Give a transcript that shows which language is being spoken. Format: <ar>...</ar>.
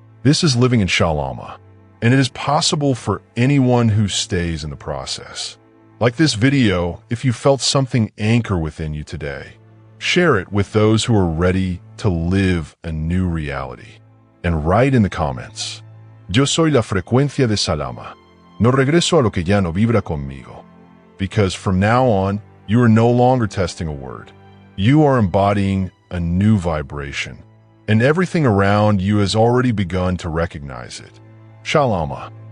<en>This is living in Shalama, and it is possible for anyone who stays in the process. Like this video, if you felt something anchor within you today, share it with those who are ready to live a new reality. And write in the comments,</en> <es>Yo soy la frecuencia de Shalama. No regreso a lo que ya no vibra conmigo.</es> <en>Because from now on, you are no longer testing a word. You are embodying a new vibration. And everything around you has already begun to recognize it. Shalama.</en>